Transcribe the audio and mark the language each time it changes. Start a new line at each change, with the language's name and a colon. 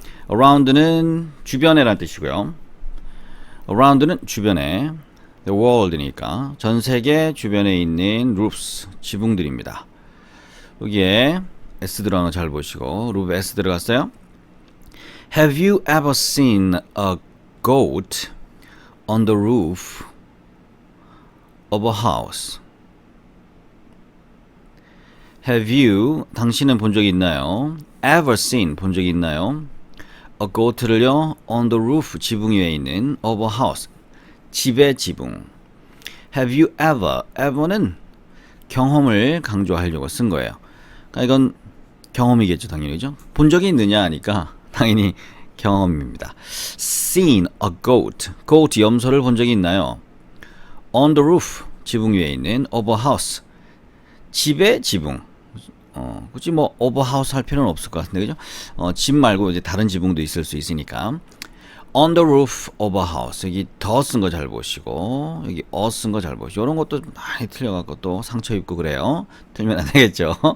Korean: Around는 주변에란 뜻이고요. Around는 주변에, the world니까 전 세계 주변에 있는 roofs, 지붕들입니다. 여기에 S 들어가는 거 잘 보시고, roof S 들어갔어요?
English: Have you ever seen a goat on the roof of a house?
Korean: Have you, 당신은 본 적이 있나요? Ever seen, 본 적이 있나요? A goat를요, on the roof, 지붕 위에 있는 of a house, 집의 지붕. Have you ever는 경험을 강조하려고 쓴 거예요. 그러니까 이건 경험이겠죠, 당연히죠. 본 적이 있느냐 하니까 당연히 경험입니다. Seen a goat, 염소를 본 적이 있나요? On the roof, 지붕 위에 있는 of a house, 집의 지붕. 굳이 뭐 오버하우스 할 필요는 없을 것 같은데, 그죠? 집 말고 이제 다른 지붕도 있을 수 있으니까.
English: On the roof of a house.
Korean: 여기 더 쓴 거 잘 보시고, 여기 쓴 거 잘 보시고. 이런 것도 많이 틀려갖고 또 상처 입고 그래요. 틀리면 안 되겠죠.